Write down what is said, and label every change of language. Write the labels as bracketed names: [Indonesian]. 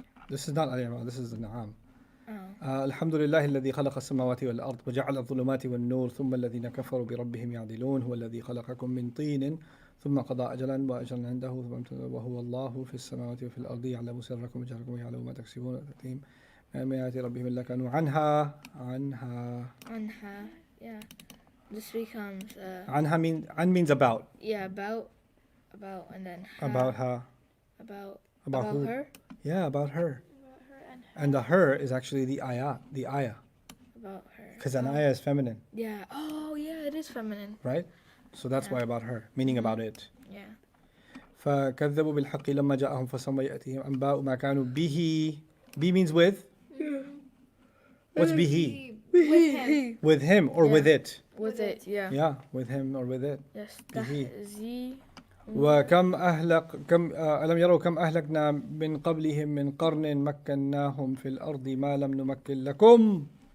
[English] This is not Ali Imran, this is the Naam. Oh. [Arabic] الحمد لله الذي خلق السماوات والأرض وجعل الظلمات والنور ثم الذين كفروا بربهم يعدلون هو الذي خلقكم من طين ثم قضى أجلا وأجلا عنده وهو الله في السماوات وفي الأرض يعلم سركم وجهركم ويعلم ما تكسبون وتأتيهم من آيات ربهم إلا كانوا عنها. [English] Anha. Yeah. This becomes عنها an means about. yeah, about, and then ha, About her. about who? her, Yeah, about her. And the her is actually the ayah. about her. Because an ayah is feminine, Yeah. Oh, yeah, it is feminine. right? So that's why about her, meaning about it. Yeah. [Arabic] فكذبوا بالحق لما جاءهم فسوف يأتيهم أنباء ما كانوا به. [English] Be means with. What's bihi? With him. With him or Yeah. with it. With it. Yeah. Yeah, with him or with it. Yes. [Arabic] Bihi. Z. وكم ألم يروا كم أهلكنا من قبلهم من قرن مكناهم في الأرض ما لم نمكن لكم.